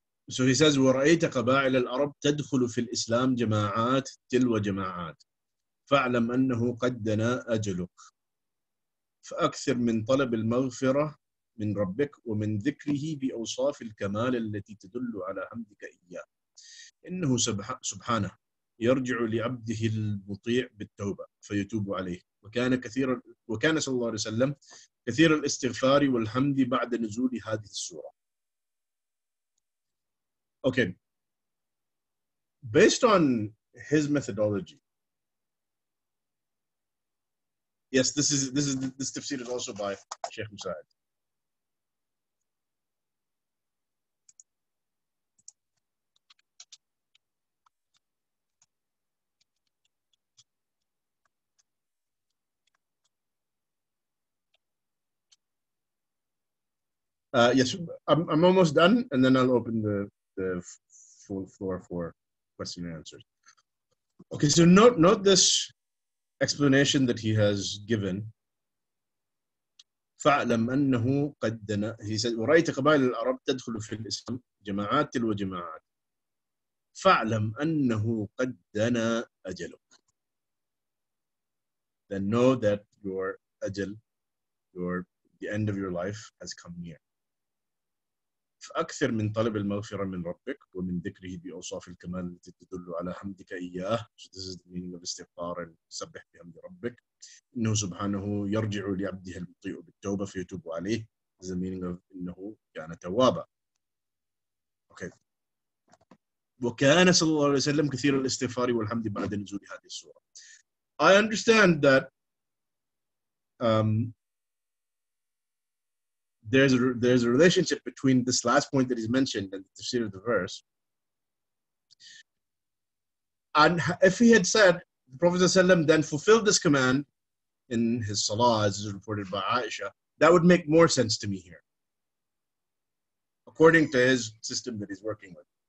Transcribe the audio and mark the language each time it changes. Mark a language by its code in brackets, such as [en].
[en] So he says, [ar] وَرَأَيْتَ قَبَائِلَ الْعَرَبِ تَدْخُلُ فِي الْإِسْلَامِ جَمَاعَاتٍ تِلْوَ جَمَاعَاتٍ فَاعْلَمْ أَنَّهُ قَدْ دَنَا أَجَلُكَ فأكثر من طلب المغفرة من ربك ومن ذكره بأوصاف الكمال التي تدل على حمدك إياه إنه سبحانه يرجع لعبده المطيع بالتوبة فيتوب عليه وكان صلى الله عليه وسلم كثير الاستغفار والحمد بعد نزول هذه السورة. [en] Okay, based on his methodology, yes, this tafsir is also by Sheikh Musa'id. Yes, I'm almost done, and then I'll open the full floor for question and answers. Okay, so note this explanation that he has given. [ar] فاعلم أنه قد دنا. [en] He said [ar] ورأيت قبائل العرب تدخل في الإسلام جماعات تلو جماعات فاعلم أنه قد دنا أجلك. [en] Then know that your ajal, the end of your life has come near. [ar] فأكثر من طلب المغفرة من ربك ومن ذكره بأوصاف الكمال التي تدل على حمدك إياه. [en] So this is the meaning of استغفار and [ar] سبح بحمد ربك. إنه سبحانه يرجع لعبده المطيع بالتوبة فيتوب عليه. [en] This is the meaning of [ar] إنه كان توابا. [en] Okay. [ar] وكان صلى الله عليه وسلم كثير الاستغفار والحمد بعد نزول هذه السورة. [en] I understand that there's a relationship between this last point that he's mentioned and the tafsir of the verse. And if he had said, the Prophet ﷺ then fulfilled this command in his salah, as is reported by Aisha, that would make more sense to me here, according to his system that he's working with.